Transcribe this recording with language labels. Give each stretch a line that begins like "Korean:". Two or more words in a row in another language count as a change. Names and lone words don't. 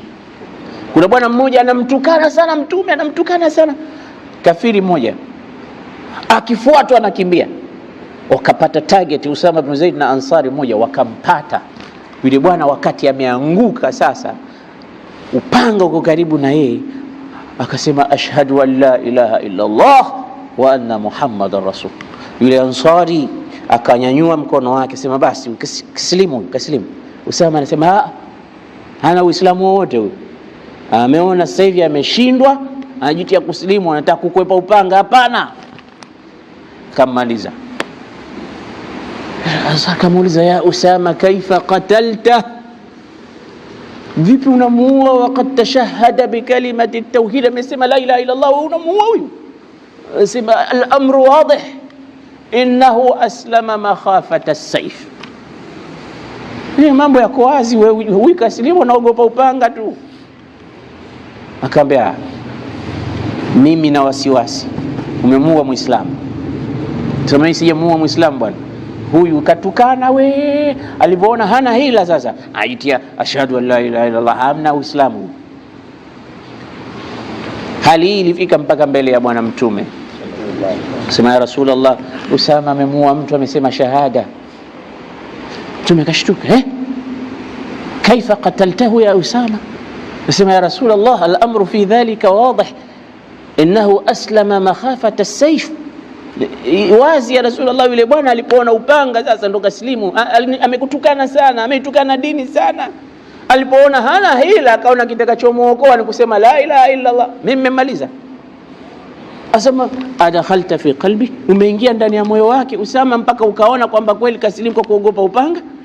Swahili: Kuna bwana mmoja anamtukana sana Mtume, anamtukana sana. Kafiri mmoja akifuatwa anakimbia, wakapata target Usama ibn Zaid na Ansari mmoja, wakampata yule bwana. Wakati ameanguka sasa, upanga uko karibu na yeye, akasema
Arabic: أشهد أن لا إله إلا الله وأن محمدا رسول.
Swahili: Yule Ansari akanyanyua mkono wake, sema basi kaslimu. Usama anasema hana Uislamu wote huyo, ameona sasa hivi ameshindwa, anajitia kuslimu, anataka kukwepa upanga. Hapana, kamaliza. Sasa akamuuliza,
Arabic: يا أسامة كيف قتلت,
Swahili: vipi unamuua
Arabic: وقد تشهد بكلمة التوحيد,
Swahili: amesema
Arabic: لا إله إلا الله,
Swahili: unamuua huyu?
Arabic: Sema الأمر واضح، إنه أسلم مخافة السيف.
Swahili: Ni mambo yako wazi, wewe kaslimu unaogopa upanga tu. Akaambia, mimi na wasiwasi, umemuua Muislamu. Sema mimi sijamuua Muislamu bwana, huyu katukana we, alipoona hana hila sasa aitia
Arabic: أشهد أن لا إله إلا الله,
Swahili: hamna Uislamu. Hali hii ilifika mpaka mbele ya Bwana Mtume, sema
Arabic: يا رسول الله,
Swahili: Usama amemuua mtu amesema shahada. Mtume kashtuka,
Arabic: كيف قتلته يا أسامة? Sema يا رسول الله، الأمر في ذلك واضح، إنه أسلم مخافة السيف.
Swahili: Wazi
Arabic: يا رسول الله,
Swahili: yule bwana alipoona upanga sasa ndo kaslimu. Amekutukana sana, ameitukana dini sana. Alipoona hana hila, akaona kitakachomuokoa ni kusema
Arabic: لا إله إلا الله,
Swahili: mimi nimemaliza. Asema
Arabic: أدخلت في قلبي,
Swahili: umeingia ndani ya moyo wake Usama mpaka ukaona kwamba kweli kaslimu kwa kuogopa upanga.